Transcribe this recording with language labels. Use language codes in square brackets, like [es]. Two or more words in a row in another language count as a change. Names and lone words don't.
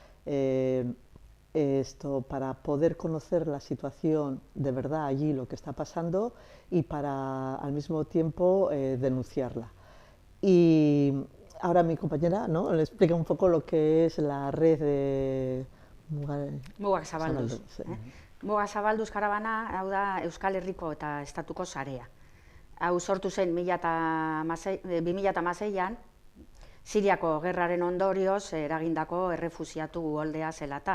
[es] Esto para poder conocer la situación de verdad allí, lo que está pasando, y para al mismo tiempo denunciarla. Y ahora mi compañera, ¿no?, le explica un poco lo que es la red de Mugak zabalduz. [eu] Mugak zabalduz karabana, hau da Euskal Herriko eta Estatuko sarea. Hau sortu zen 2006an, Siriako gerraren ondorioz eragindako errefuxiatu uholdea zelata.